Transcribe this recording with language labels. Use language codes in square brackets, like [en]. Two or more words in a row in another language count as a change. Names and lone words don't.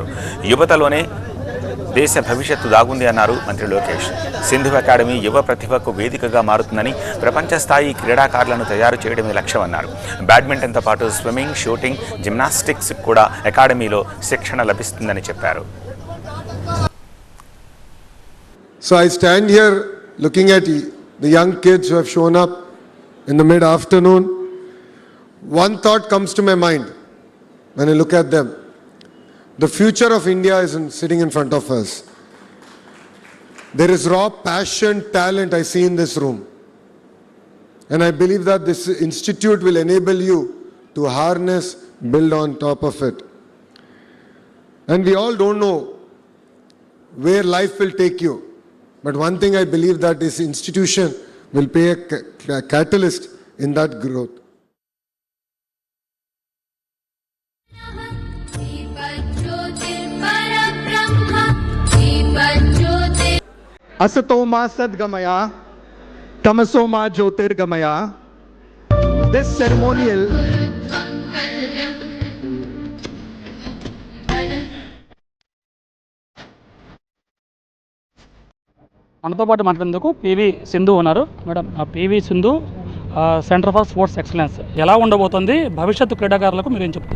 [te] యువతలోనే దేశ భవిష్యత్తు దాగుంది అన్నారు మంత్రి లోకేష్. సింధు అకాడమీ యువ ప్రతిభకు వేదికగా మారుతుందని, ప్రపంచ స్థాయి క్రీడాకారులను తయారు చేయడమే లక్ష్యమన్నారు. బ్యాడ్మింటన్తో పాటు స్విమ్మింగ్, షూటింగ్, జిమ్నాస్టిక్స్ కూడా అకాడమీలో శిక్షణ లభిస్తుందని చెప్పారు. [en] So I stand here looking at the young kids who have shown up in the mid-afternoon. One thought comes to my mind when I look at them. The future of India is sitting in front of us. There is raw passion, talent I see in this room. And I believe that this institute will enable you to harness, build on top of it. And we all don't know where life will take you. But one thing I believe that this institution will play a catalyst in that growth. [sa] Asato ma sadgamaya, tamaso ma jyotirgamaya. [en] This ceremonial [te] మనతో పాటు మాట్లాడేందుకు పీవీ సింధు ఉన్నారు. మేడం, పీవీ సింధు సెంటర్ ఫర్ స్పోర్ట్స్ ఎక్సలెన్స్ ఎలా ఉండబోతుంది, భవిష్యత్తు క్రీడాకారులకు మీరు ఏం చెప్తారు?